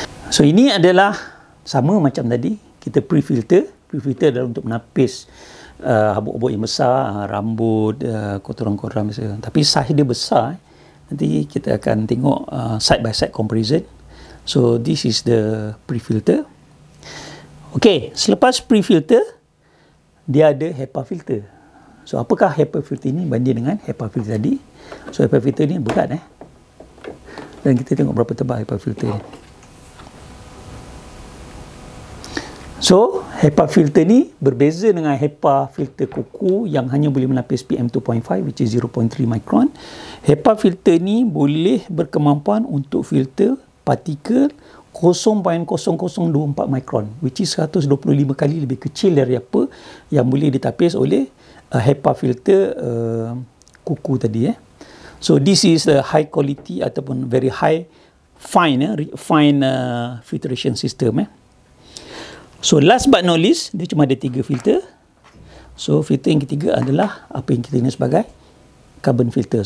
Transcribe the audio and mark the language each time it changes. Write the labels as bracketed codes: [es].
[ms] So ini adalah sama macam tadi, kita pre-filter. Pre-filter adalah untuk menapis habuk-habuk yang besar, rambut, kotoran-kotoran biasa. Tapi size dia besar. Nanti kita akan tengok [en] side by side comparison. So this is the pre-filter. [ms] Okey, selepas pre-filter dia ada HEPA filter. So apakah HEPA filter ini banding dengan HEPA filter tadi? So HEPA filter ni berat dan kita tengok berapa tebal HEPA filter ni. So, HEPA filter ni berbeza dengan HEPA filter kuku yang hanya boleh menapis PM2.5 [en] which is 0.3 micron. [ms] HEPA filter ni boleh berkemampuan untuk filter partikel 0.0024 micron [en] which is [ms] 125 kali lebih kecil dari apa yang boleh ditapis oleh HEPA filter kuku tadi. [en] So, this is a high quality [ms] ataupun [en] very high fine filtration system. [ms] So [en] last but not least, [ms] dia cuma ada 3 filter. So filter yang ketiga adalah apa yang kita kenal sebagai carbon filter.